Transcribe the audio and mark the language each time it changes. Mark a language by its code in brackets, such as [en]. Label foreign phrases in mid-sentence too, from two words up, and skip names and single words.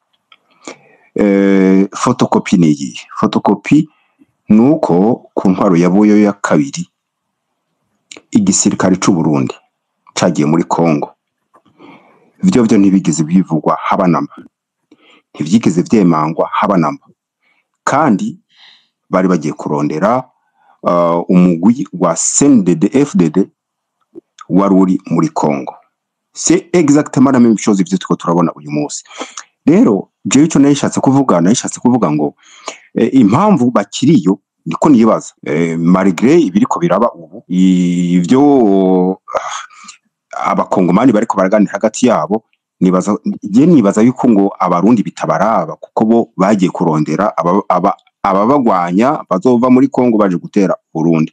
[rn] Fotokopi ni iyi fotokopi nuko ku ntwaro ya Buyo ya kabiri igisirikare c'u Burundi cagiye muri Kongo, byo ntibigeze bivugwa haba namba, ntivyigeze vyemangwa haba namba, kandi bari bagiye kurondera umugwi wa CNDD-FDD wari uri muri Kongo. [fr] C'est exactement la même chose [rn] ivyo tuko turabona uyu munsi. Rero jewe ico nayishatse kuvuga ngo impamvu bakiriyo niko nibaza malgré ibiriko biraba ubu ivyo abakongomani bariko baraganira hagati yabo, nibaza yuko ngo abarundi bitabaraba kuko bo bagiye kurondera ababagwanya bazova muri Kongo baje gutera Burundi.